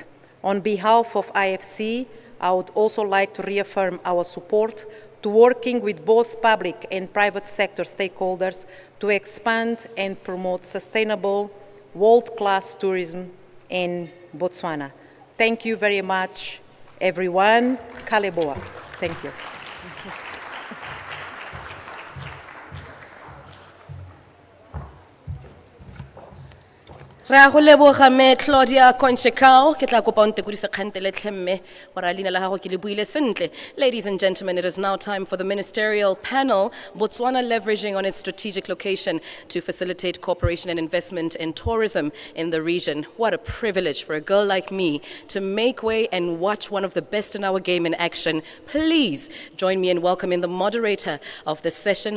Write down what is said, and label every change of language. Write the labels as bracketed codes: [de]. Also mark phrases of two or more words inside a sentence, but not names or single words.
[en] On behalf of IFC, I would also like to reaffirm our support to working with both public and private sector stakeholders to expand and promote sustainable world-class tourism in Botswana. Thank you very much, everyone. Kaleboa. Thank you. [tn] Re a go leboga me Claudia Conchecao ke tla kopa o ntekodise kgantele tlhemme gore a leina la gago ke le buile sentle. [en] Ladies and gentlemen, it is now time for the ministerial panel, Botswana leveraging on its strategic location to facilitate cooperation and investment in tourism in the region. What a privilege for a girl like me to make way and watch one of the best in our game in action. Please join me in welcoming the moderator of this session.